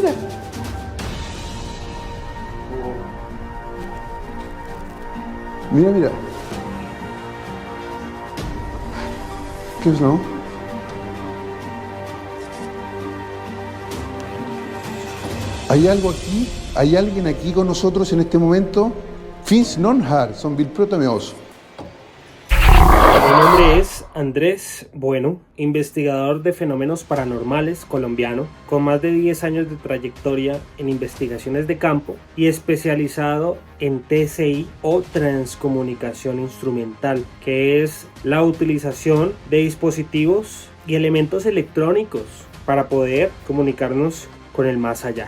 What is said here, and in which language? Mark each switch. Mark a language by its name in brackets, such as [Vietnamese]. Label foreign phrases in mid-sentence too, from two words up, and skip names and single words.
[Spanish] Mira. ¿Qué es, no? ¿Hay algo aquí? ¿Hay alguien aquí con nosotros en este momento? [Swedish] Finns non här som vill prata med oss. [Spanish] Mi nombre es Andrés Bueno, investigador de fenómenos paranormales colombiano, con más de 10 años de trayectoria en investigaciones de campo y especializado en TCI o transcomunicación instrumental, que es la utilización de dispositivos y elementos electrónicos para poder comunicarnos con el más allá.